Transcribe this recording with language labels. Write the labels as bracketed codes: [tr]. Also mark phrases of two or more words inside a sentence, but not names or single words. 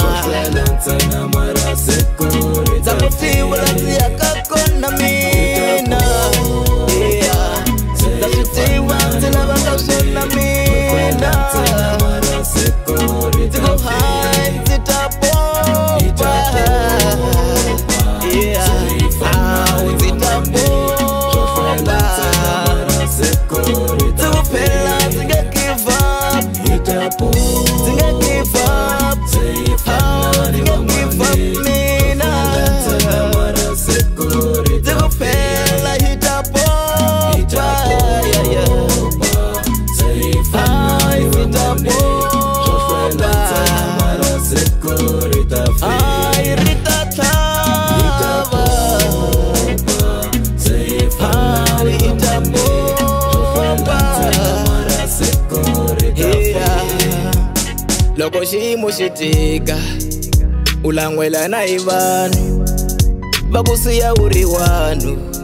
[ts] Ndza ku tivula ndzi ya ka kona mina Yeah Ndza swi tiva ndzi lava ka swona mina Ndzi ku hayi ndzi ta popa Yeah Ndzi ta popa Ndzi ku phela ndzi nga [en] give up [ts] Ndzi nga [en] give up [ts] Ndzi nga [en] give up [ts] mina Ndzi ku phela hi ta popa Yeah Ndzi ta popa Ay rita tlhava Ay ta popa Yeah Loko xiyimo xi tika U langwelana hi vanhu Va ku siya u ri wanu